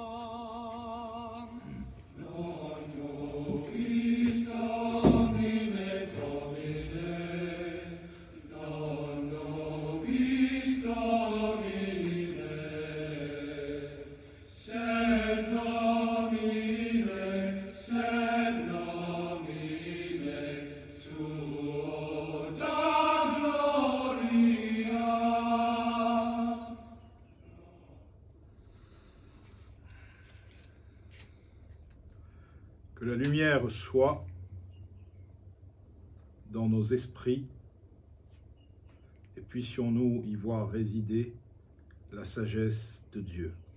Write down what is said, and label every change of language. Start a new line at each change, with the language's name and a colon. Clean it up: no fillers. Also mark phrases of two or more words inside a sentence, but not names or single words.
Latin: Non nobis Domine, Domine, non nobis Domine, sed nomine, tuo da gloria.
French: Que la lumière soit dans nos esprits et puissions-nous y voir résider la sagesse de Dieu.